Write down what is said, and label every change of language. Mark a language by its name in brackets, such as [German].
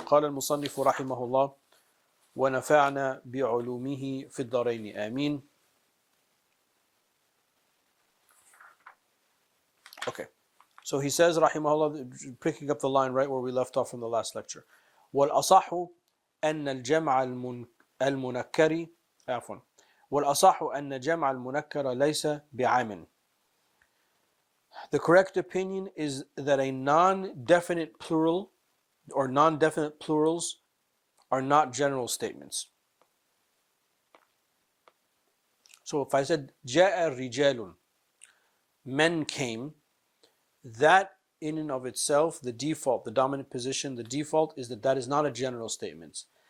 [Arabic] قال المصنف رحمه الله ونفعنا بعلومه في الدارين آمين. [English] Okay, so he says, rahimahullah, picking up the line right where we left off from the last lecture. [Arabic] والأصح أن الجمع المنكر عفوا والأصح أن جمع المنكر ليس بعام. [English] The correct opinion is that a non-definite plural or non-definite plurals are not general statements. So if I said [Arabic] جاء رجال, [English] men came, that in and of itself, the default, the dominant position, the default is that is not a general statement.